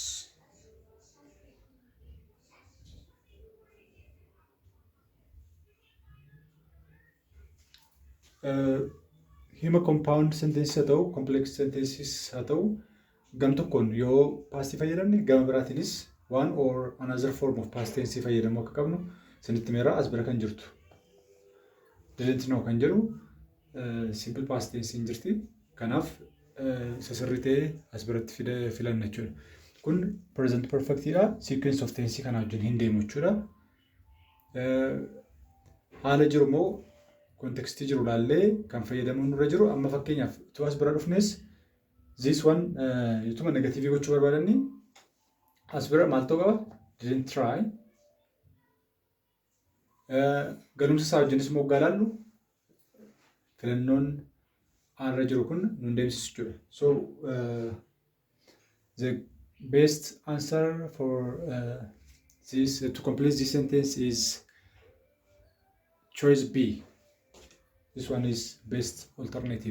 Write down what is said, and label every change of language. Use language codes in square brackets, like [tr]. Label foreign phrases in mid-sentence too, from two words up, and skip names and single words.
[om] Hima [en] compound sentence [om] haa ta'u, [en] complex sentences [om] haa ta'u, gam tokkoon yoo past fayyadamne gama biraatiinis [en] one or another form of past tense [om] fayyadamuu akka qabnu sinitti meera as bira kan jirtu. [en] Didn't know [om] kan jedhu [en] simple past tense [om] hin jirti. Kanaaf isa sirrii ta'ee as biratti filanna jechuudha. Kun present perfectidha. [en] Sequence of tense [om] kana wajjin hin deemu jechuudha. Haala jiru moo kontekstii jiru ilaallee kan fayyadamuun nurra jiru. Amma fakkeenyaaf tu as bira dhufnes [en] this one [om] youtuma negative gochuu barbaadanni as bira maal ta'uu qaba? [en] Didn't try. [om] Galumsa isaa wajjinis moggaa ilaallu filannoon aanra jiru kun nun deemsisu jechuudha. [en] So the best answer for this to complete this sentence is choice B. This one is best alternative.